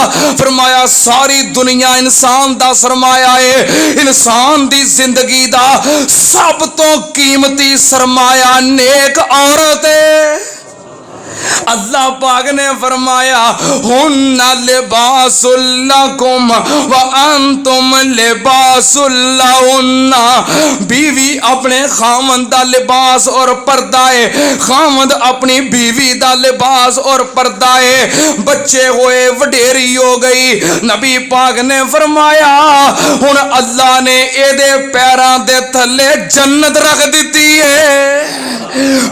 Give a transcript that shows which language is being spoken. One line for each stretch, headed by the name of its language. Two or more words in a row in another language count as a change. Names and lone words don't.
Punjabi: فرمایا ساری دنیا انسان دا سرمایہ ہے، انسان دی زندگی دا سب تو قیمتی سرمایہ نیک عورت ہے. اللہ پاک نے فرمایا
Arabic: هن لباس لكم وأنتم لباس لهن.
Punjabi: بیوی اپنے خاوند دا لباس اور پردہ ہے، خاوند اپنی بیوی دا لباس اور پردہ ہے. بچے ہوئے، وڈیری ہو گئی، نبی پاک نے فرمایا ہن اللہ نے اینہدے پیراں دے تھلے جنت رکھ دی ہے.